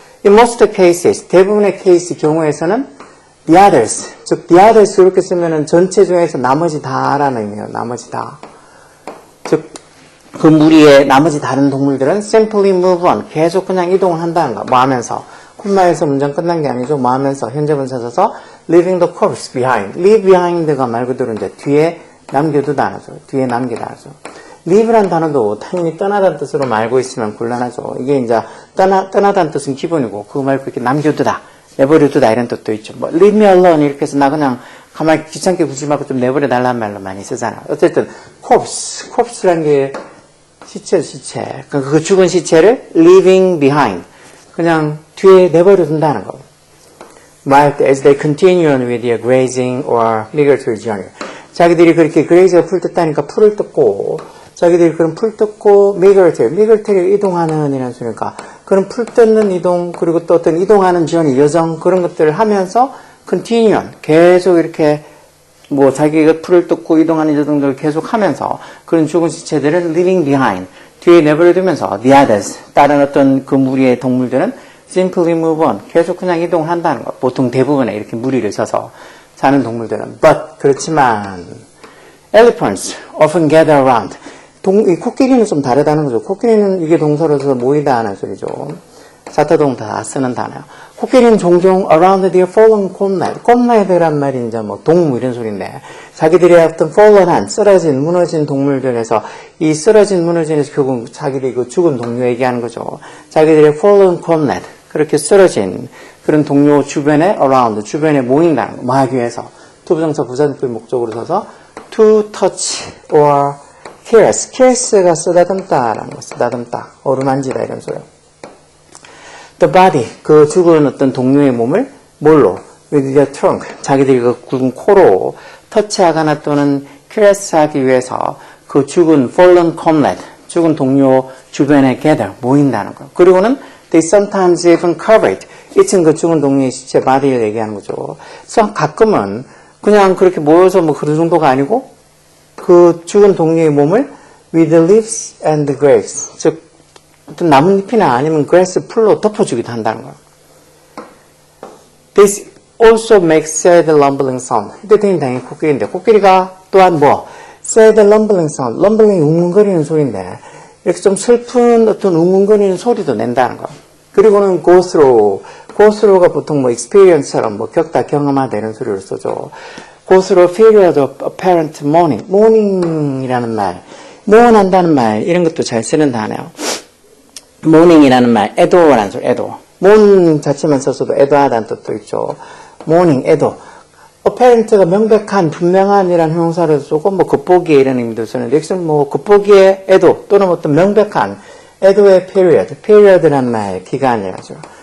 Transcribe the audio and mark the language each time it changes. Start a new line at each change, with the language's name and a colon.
Korean: In most cases, 대부분의 케이스 경우에서는 the others, 즉 the others 이렇게 쓰면은 전체 중에서 나머지 다라는 의미예요. 나머지 다. 즉 그 무리의 나머지 다른 동물들은 simply move on, 계속 그냥 이동을 한다는 거. 뭐 하면서? 콤마에서 문장 끝난 게 아니죠. 뭐 하면서? 현재 분사 써서
English: leaving the corpse behind.
Korean: leave behind가 말 그대로 이제 뒤에 남겨두다 하죠. 뒤에 남기다 하죠. leave란 단어도 당연히 떠나다는 뜻으로 알고 있으면 곤란하죠. 이게 이제 떠나다는 뜻은 기본이고 그거 말고 이렇게 남겨두다, 내버려두다 이런 뜻도 있죠. leave me alone 이렇게 해서 나 그냥 가만히 귀찮게 굴지 말고 좀 내버려달라는 말로 많이 쓰잖아요. 어쨌든 corpse라는 게 시체. 그 죽은 시체를 leaving behind, 그냥 뒤에 내버려둔다는 거.
English: as they continue on with their grazing or migratory journey.
Korean: 자기들이 그렇게 graze가 풀 뜯다니까 풀을 뜯고, 자기들이 그런 풀 뜯고 migratory 이동하는 이라는 소리니까 그런 풀 뜯는 이동, 그리고 또 어떤 이동하는 journey, 여정 그런 것들을 하면서 continue on, 계속 이렇게 뭐 자기가 풀을 뜯고 이동하는 여정들을 계속 하면서 그런 죽은 시체들을 leaving behind, 뒤에 내버려두면서 the others, 다른 어떤 그 무리의 동물들은 simply move on, 계속 그냥 이동한다는 거. 보통 대부분의 이렇게 무리를 서서 사는 동물들은.
English: But,
Korean: 그렇지만,
English: elephants often gather around.
Korean: 이 코끼리는 좀 다르다는 거죠. 코끼리는 이게 동사로서 모이다 하는 소리죠. 사타동 다 쓰는 단어요. 코끼리는 종종
English: around their fallen comrade.
Korean: comrade란 말이 이제 뭐 동무 이런 소리인데, 자기들의 어떤 fallen한, 쓰러진, 무너진 동물들에서 이 쓰러진, 무너진에서 결국 자기들이 그 죽은 동료 얘기하는 거죠. 자기들의
English: fallen comrade.
Korean: 그렇게 쓰러진 그런 동료 주변에 around, 주변에 모인다는 거. 모하기 위해서. 투부정사 부사적인 목적으로 써서 to touch or caress. caress가 쓰다듬다라는 거. 쓰다듬다. 어루만지다 이런 소리요. The body, 그 죽은 어떤 동료의 몸을 뭘로? with their trunk, 자기들이 그 굵은 코로 터치하거나 또는 캐레스하기 위해서 그 죽은 fallen comrade, 죽은 동료 주변에 gather, 모인다는 거. 그리고는
English: they sometimes even cover it.
Korean: 이층 그 죽은 동료의 시체 body를 얘기하는 거죠. 그래서 가끔은 그냥 그렇게 모여서 뭐 그런 정도가 아니고 그 죽은 동료의 몸을 with the leaves and the grass, 즉 어떤 나뭇잎이나 아니면 grass 풀로 덮어주기도 한다는 거예요.
English: This also makes sad rumbling sound.
Korean: 이때 되는 당연히 코끼리인데 코끼리가 또한 뭐 sad rumbling sound, rumbling 웅웅거리는 소리인데 이렇게 좀 슬픈 어떤 웅웅거리는 소리도 낸다는 거예요. 그리고는 go through가 보통 뭐 experience처럼 뭐 겪다 경험하다 이런 소리를 쓰죠.
English: go through a period of apparent mourning.
Korean: mourning이라는 말, 모urn한다는 말 이런 것도 잘 쓰는 단어예요. mourning이라는 말, 애도라는 소리, 애도. mourn 자체만 써서도 애도하다는 뜻도 있죠. mourning, 애도. apparent가 명백한, 분명한이라는 형용사를 쓰고, 뭐, 겉보기에 이런 의미도 쓰는데, 여기서는 뭐, 겉보기에 애도, 또는 어떤 명백한 애도의 period라는 말, 기간이라죠.